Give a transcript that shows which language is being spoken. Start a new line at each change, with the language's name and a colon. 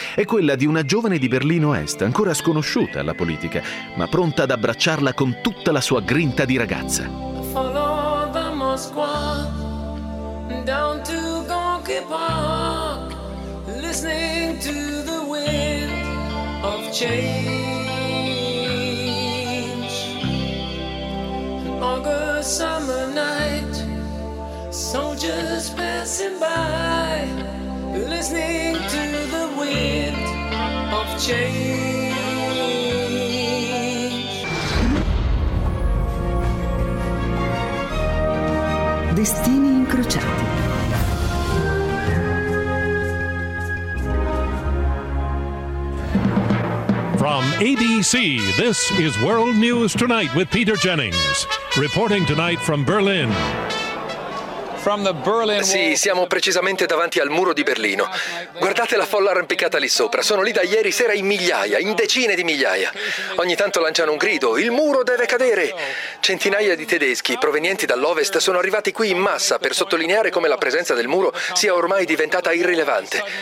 Italian: È quella di una giovane di Berlino Est, ancora sconosciuta alla politica, ma pronta ad abbracciarla con tutta la sua grinta di ragazza.
English: Soldiers passing by, listening to the wind of change.
Italian: Destini incrociati.
English: From ABC, this is World News Tonight with Peter Jennings, reporting tonight from Berlin.
Italian: Sì, siamo precisamente davanti al muro di Berlino. Guardate la folla arrampicata lì sopra. Sono lì da ieri sera in migliaia, in decine di migliaia. Ogni tanto lanciano un grido: il muro deve cadere! Centinaia di tedeschi provenienti dall'ovest sono arrivati qui in massa per sottolineare come la presenza del muro sia ormai diventata irrilevante.